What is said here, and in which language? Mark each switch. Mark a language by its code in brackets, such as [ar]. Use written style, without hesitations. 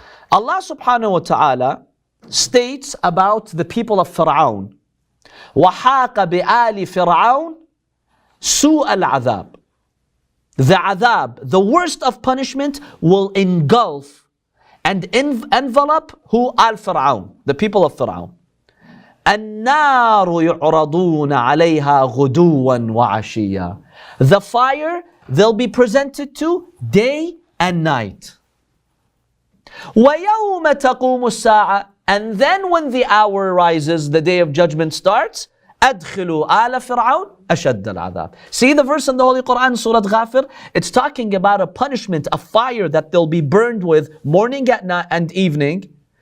[en] Allah subhanahu wa ta'ala states about the people of Fir'aun, [ar] وَحَاقَ بِآلِ فِرْعَوْنَ سُوءَ الْعَذَابِ. [en] The adhab, the worst of punishment, will engulf and envelop who? Al-Fir'aun, the people of Fir'aun. [ar] النار يعرضون عليها غدوا وعشيا. [en] The fire they'll be presented to day and night. [ar] وَيَوْمَ تَقُومُ السَّاعَةِ. [en] And then when the hour rises, the day of judgment starts, [ar] أَدْخِلُوا آلَ فِرْعَوْنَ أَشَدَّ الْعَذَابِ. [en] See the verse in the Holy Quran, Surah Ghafir? It's talking about a punishment, a fire that they'll be burned with morning and evening.